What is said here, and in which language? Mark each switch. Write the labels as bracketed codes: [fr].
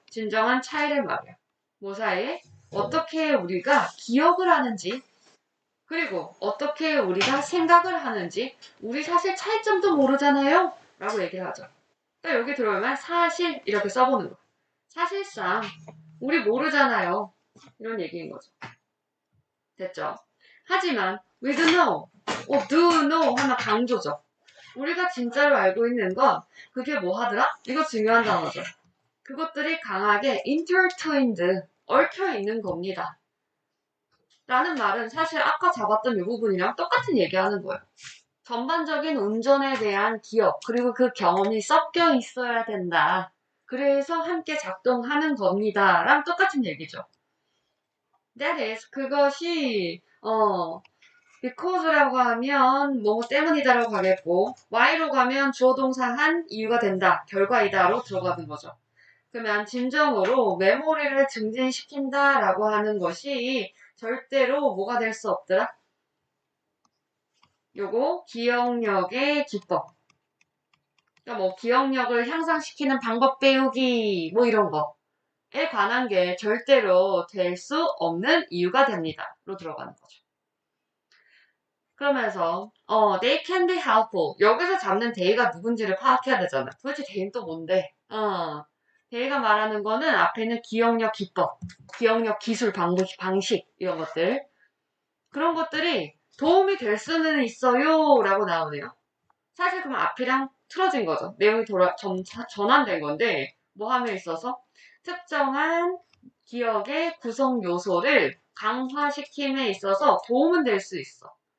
[ko] 진정한 차이를 말이야. 뭐 사이에? 어떻게 우리가 기억을 하는지 그리고 어떻게 우리가 생각을 하는지 우리 사실 차이점도 모르잖아요. 라고 얘기를 하죠. 또 여기 들어오면 사실 이렇게 써보는 거. 사실상 우리 모르잖아요. 이런 얘기인 거죠. 됐죠? 하지만 [en] we do know, do know [ko] 하나 강조죠. 우리가 진짜로 알고 있는 건 그게 뭐 하더라? 이거 중요한 단어죠. 그것들이 강하게 intertwined, 얽혀 있는 겁니다. 라는 말은 사실 아까 잡았던 이 부분이랑 똑같은 얘기하는 거예요. 전반적인 운전에 대한 기억, 그리고 그 경험이 섞여 있어야 된다. 그래서 함께 작동하는 겁니다. 랑 똑같은 얘기죠. That is, 그것이, because라고 하면 뭐 때문이다라고 가겠고, why로 가면 주어 동사 한 이유가 된다, 결과이다로 들어가는 거죠. 그러면 진정으로 메모리를 증진시킨다라고 하는 것이 절대로 뭐가 될 수 없더라? 요거 기억력의 기법. 그러니까 뭐 기억력을 향상시키는 방법 배우기 뭐 이런 거에 관한 게 절대로 될 수 없는 이유가 됩니다. 로 들어가는 거죠. 그러면서 [en] they can be helpful. [ko] 여기서 잡는 they가 누군지를 파악해야 되잖아. 도대체 they는 또 뭔데? they가 말하는 거는 앞에는 기억력 기법, 기억력 기술, 방식 이런 것들. 그런 것들이 도움이 될 수는 있어요 라고 나오네요. 사실 그럼 앞이랑 틀어진 거죠. 내용이 전환된 건데 뭐 함에 있어서 특정한 기억의 구성 요소를 강화시킴에 있어서 도움은 될 수 있어.